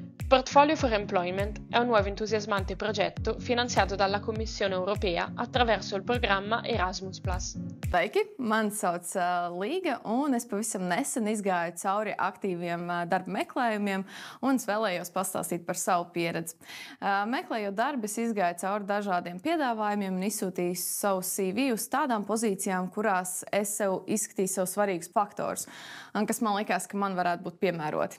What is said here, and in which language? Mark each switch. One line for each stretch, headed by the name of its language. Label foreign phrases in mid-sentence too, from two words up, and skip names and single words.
Italian: Portfolio for Employment è un nuovo entusiasmante progetto finanziato dalla Commissione Europea attraverso il programma Erasmus+.
Latvian: Sveiki, mani sauc Līga, un es pavisam nesen izgāju cauri aktīviem darba meklējumiem, un es vēlējos pastāstīt par savu pieredzi. Meklējot darbu, es izgāju cauri dažādiem piedāvājumiem un izsūtīju savu CV uz tādām pozīcijām, kurās es sev izskatīju sev svarīgus faktorus, kas man likās, ka man varētu būt piemēroti.